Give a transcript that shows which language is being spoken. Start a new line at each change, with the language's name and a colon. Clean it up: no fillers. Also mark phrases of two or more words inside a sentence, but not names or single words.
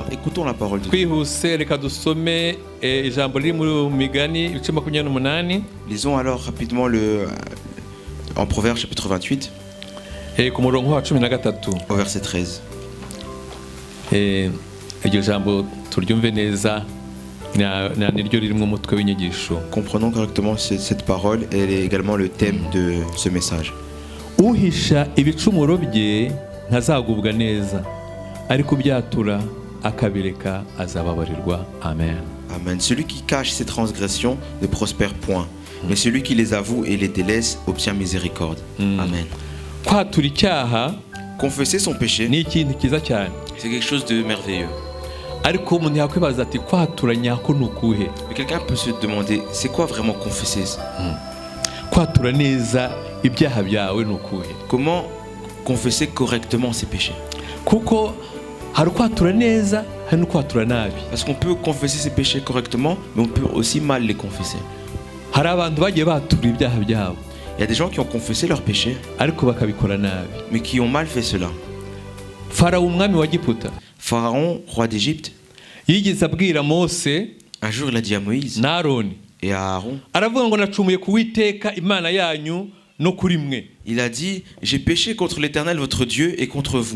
French: écoutons la parole de Dieu. Lisons alors rapidement en Proverbes chapitre 28 au verset 13. Comprenons correctement cette parole, elle est également le thème de ce message.
Kinyarwanda: Uhisha ibicumuro bye ntazagubwa neza ariko byatura akabireka azababarirwa. Amen. Amen.
French: Celui qui cache ses transgressions ne prospère point, mais celui qui les avoue et les délaisse obtient miséricorde.
Kinyarwanda: Amen. Kwatura icyaha,
French: confesser son péché,
Kinyarwanda: ni ikintu kiza cyane.
French: C'est quelque chose de merveilleux.
Kinyarwanda: Ariko umuntu yakwibaza ati kwatura nyako nukuhe?
French: Mais quelqu'un peut se demander, c'est quoi vraiment confesser?
Kinyarwanda: Kwatura neza ibyaha byawe nukuhe?
French: Comment confesser correctement ses péchés?
Kinyarwanda: Kuko hari kwatura neza, hari kwatura nabi.
French: Parce qu'on peut confesser ses péchés correctement, mais on peut aussi mal les confesser.
Kinyarwanda: Hari abantu bagiye batura ibyaha byabo.
French: Il y a des gens qui ont confessé leurs péchés, mais qui ont mal fait cela. Pharaon, roi d'Égypte, un jour il a dit à Moïse et à Aaron, il a dit, j'ai péché contre l'Éternel votre Dieu et contre vous.